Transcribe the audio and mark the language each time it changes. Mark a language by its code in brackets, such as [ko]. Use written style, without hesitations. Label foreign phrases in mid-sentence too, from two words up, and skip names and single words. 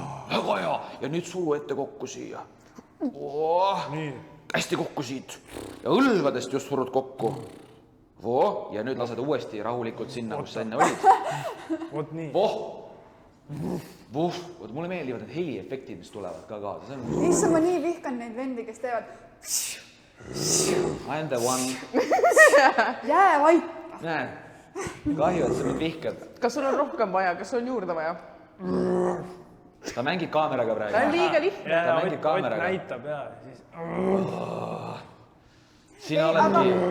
[et] Väga hea, ja nüüd suru ette kokku siia. Hästi kokku siit ja õlgadest just surud kokku. Ja nüüd lased uuesti rahulikult sinna, kus sa enne olid. Vot nii. Vot mulle meeldivad need heliefektid, mis tulevad ka kaasa. Issa, ma nii vihkan neid vendi, kes teevad. [en] I am the one. [et] Jää vait. Näe, kahju, et sa mind vihkad. Kas sul on rohkem vaja, kas sul on juurde vaja? Ta mängib kaameraga praegu. Ta on liiga lihtne. Ta mängib kaameraga. Näitab ja siis... Sina Aga oledki...